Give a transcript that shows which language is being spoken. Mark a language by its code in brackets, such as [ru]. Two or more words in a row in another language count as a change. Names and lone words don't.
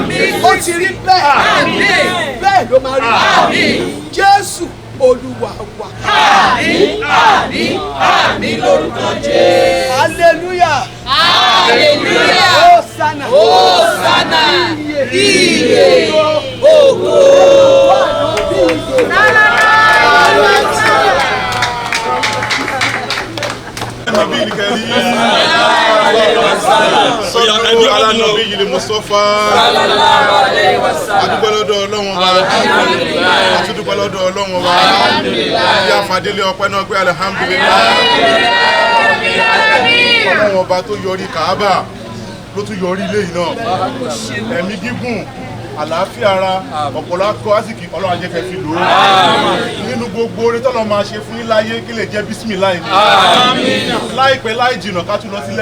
[yo] Ó ti rí bẹ́ẹ̀. Bẹ́ẹ̀ ló máa rí. Jésù Olúwa wa. Àmín. Àmín. Àmín lórúkọ Jésù. Hallelujah. Hallelujah. Hosanna. Hosanna. Iye. Ògo. [ar] النبي الكريم صلوا على النبي المصطفى [yo] adúpẹ́ lọ́dọ̀ Ọlọ́run Ọba àtúndúpẹ́ lọ́dọ̀ Ọlọ́run Ọba bí àfàdélé ọpẹ́ náà pé alihamudulilayi Ọlọ́run Ọba tó yọrí Kàábà ló tún yọrí ilé yìí náà ẹ̀mí gígùn àlàáfíà ara ọ̀pọ̀lọpọ̀ àsìkò Ọlọ́run á jẹ́ kẹ́ fi lò ó nínú gbogbo oore tọ́lọ́ máa ṣe fún yín láyé kí lè jẹ́ bísímìláì láìpẹ́ láì jìnnà ká tún lọ sílẹ̀